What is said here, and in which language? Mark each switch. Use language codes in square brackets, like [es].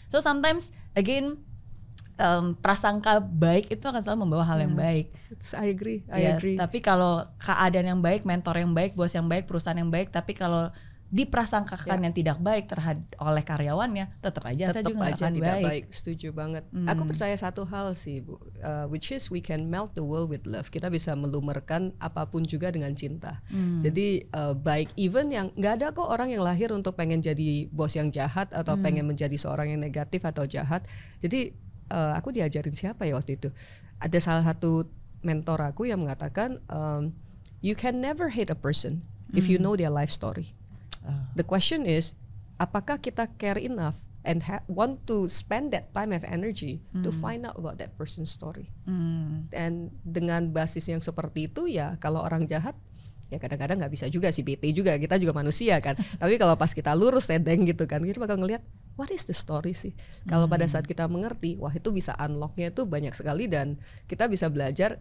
[en] So sometimes again [id] prasangka baik itu akan selalu membawa hal yang baik. [en] I agree. [id] Tapi kalau keadaan yang baik, mentor yang baik, bos yang baik, perusahaan yang baik, tapi kalau diprasangkakan yang tidak baik oleh karyawannya, tetap aja juga akan tidak baik. Setuju banget. Aku percaya satu hal sih, Bu, [en] which is we can melt the world with love. [id] Kita bisa melumerkan apapun juga dengan cinta. Jadi baik, even yang nggak ada kok orang yang lahir untuk pengen jadi bos yang jahat atau pengen menjadi seorang yang negatif atau jahat. Jadi aku diajarin siapa ya waktu itu? Ada salah satu mentor aku yang mengatakan, [en] you can never hate a person if you know their life story. The question is, [id] apakah kita [en] care enough and want to spend that time and energy to find out about that person's story? [id] Dan dengan basis yang seperti itu ya, kalau orang jahat ya kadang-kadang nggak bisa juga sih, bete juga, kita juga manusia kan. Tapi kalau pas kita lurus tedeng gitu kan, kita bakal ngelihat [en] what is the story [id] sih. Kalau pada saat kita mengerti, wah itu bisa unlocknya itu banyak sekali, dan kita bisa belajar.